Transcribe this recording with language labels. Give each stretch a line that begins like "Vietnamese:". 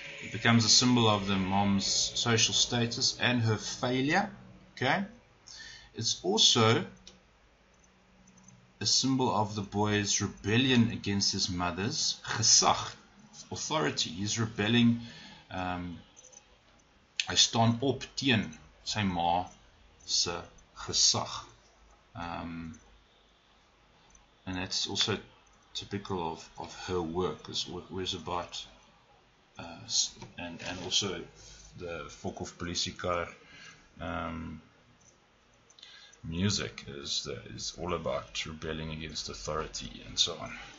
English: It becomes a symbol of the mom's social status and her failure. Okay. It's also a symbol of the boy's rebellion against his mother's gesag, authority. He's rebelling.
Afrikaans: Hy staan op teen sy ma se gesag.
English: And that's also typical of her work. Is always about and also the folk of Polisikar music is all about rebelling against authority and so on.